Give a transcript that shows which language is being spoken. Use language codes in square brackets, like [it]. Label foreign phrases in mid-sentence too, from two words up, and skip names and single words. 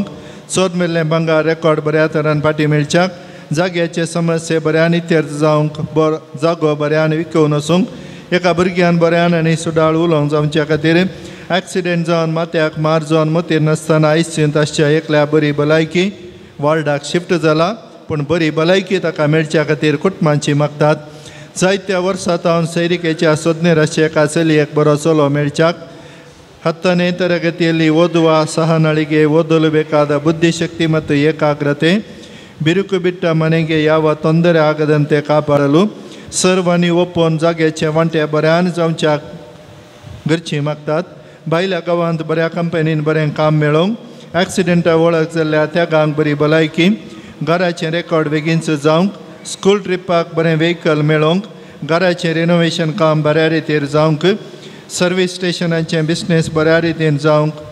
[kok] सोद मेल्लें भांगार रेकॉर्ड बऱ्या तरान फाटीं मेळच्याक जाग्याचे समस्ये बऱ्यान इत्यर्थ जावंक जागो बऱ्यान विकून वचूंक एका भुरग्यान बऱ्यान आनी सुडाळ उलोवंक जावच्या खातीर एक्सिडेंट जावन माथ्याक मार जावन मतीर नासतना आयसीयूंत आसच्या एकल्या बरी भलायकी वार्डाक शिफ्ट जाला पूण बरी भलायकी ताका मेळच्या खातीर कुटुंबांची मागतात जायत्या वर्सां सैरिकेच्या सोदनेर आसचे एका चलयेक बरो चलो मेळच्याक [kn] 10ನೇ ತರಗತಿಯಲ್ಲಿ ಓದುವ ಸಹನಳಿಗೆ ಓದಲು ಬೇಕಾದ ಬುದ್ಧಿಶಕ್ತಿ ಮತ್ತು ಏಕಾಗ್ರತೆ ಬಿರುಕು ಬಿಟ್ಟ ಮನೆಗೆ ಯಾವ ತೊಂದರೆ ಆಗದಂತೆ ಕಾಪಾಡಲು [kok] सर्वांनी ओपोवन जाग्याचे वांटे बऱ्यान जावच्याक घरचीं मागतात भायल्या गांवांत बऱ्या कंपनीन बरें काम मेळोवंक एक्सिडेंटा वळख जाल्ल्या त्या गांवांक बरी भलायकी घराचें रेकॉर्ड बेगीनच जावंक स्कूल ट्रिपाक बरें व्हेकल मेळोवंक घराचें रिनोवेशन काम बऱ्या रितीर जावंक सर्वीस स्टेशनाचें बिझनेस बऱ्या रितीन जावंक